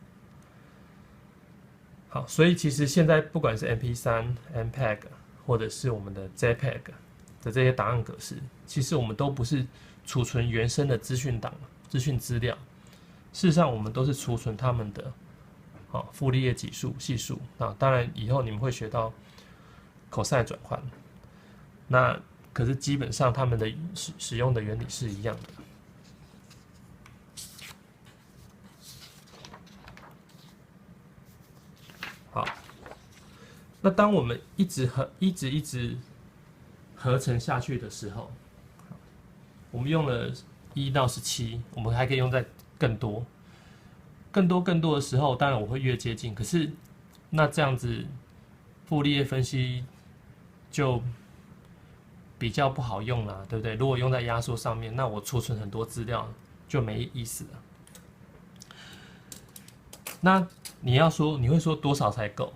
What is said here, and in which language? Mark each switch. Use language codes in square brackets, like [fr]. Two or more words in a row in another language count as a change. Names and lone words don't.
[zh] 好，所以其實現在不管是 MP3、MPEG 或者是我們的 JPEG 的這些檔案格式，其實我們都不是儲存原生的資訊資料，事實上我們都是儲存他們的。好，傅立葉級數係數，那當然以後你們會學到 cosine 轉換，那可是基本上他們的使用的原理是一樣的。好，那當我們一直合成下去的時候，我們用了1到17，我們還可以用在更多的时候，當然我会越接近。可是那這樣子，傅立葉分析就比較不好用啦，對不對？如果用在壓縮上面，那我儲存很多資料就沒意思了。那你會說多少才夠？